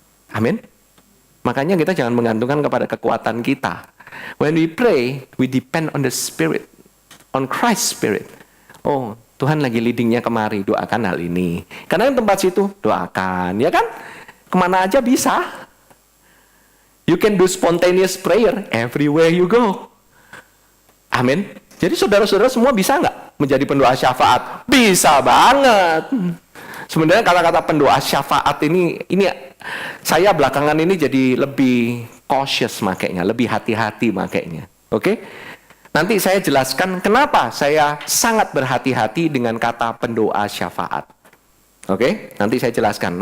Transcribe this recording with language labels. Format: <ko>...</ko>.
<id>Amin. Makanya kita jangan menggantungkan kepada kekuatan kita.</id> <en>When we pray, we depend on the Spirit, on Christ's Spirit.</en> <id>Oh, Tuhan lagi leadingnya kemari, doakan hal ini. Karena yang tempat situ, doakan, ya kan? Kemana aja bisa.</id> <en>You can do spontaneous prayer everywhere you go.</en> <id>Amin. Jadi saudara-saudara semua bisa nggak menjadi pendoa syafaat? Bisa banget. Sebenarnya kata-kata pendoa syafaat ini saya belakangan ini jadi lebih cautious makanya, lebih hati-hati makanya. Oke? Nanti saya jelaskan kenapa saya sangat berhati-hati dengan kata pendoa syafaat. Oke? Nanti saya jelaskan.</id>